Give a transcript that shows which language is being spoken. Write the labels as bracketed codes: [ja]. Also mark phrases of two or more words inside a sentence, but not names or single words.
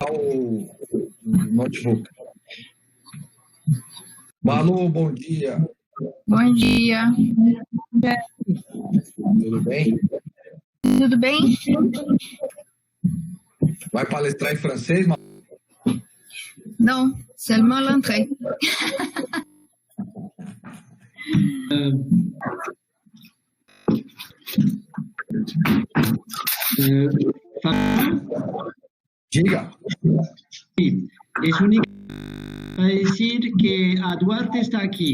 [pt] desligar o notebook. Malu, bom dia. Bom dia. Tudo bem? Tudo bem? Vai palestrar em francês, Malu? [fr] Non, seulement l'entrée. [pt] Diga. [es] Sí, es único para decir que a Duarte está aquí.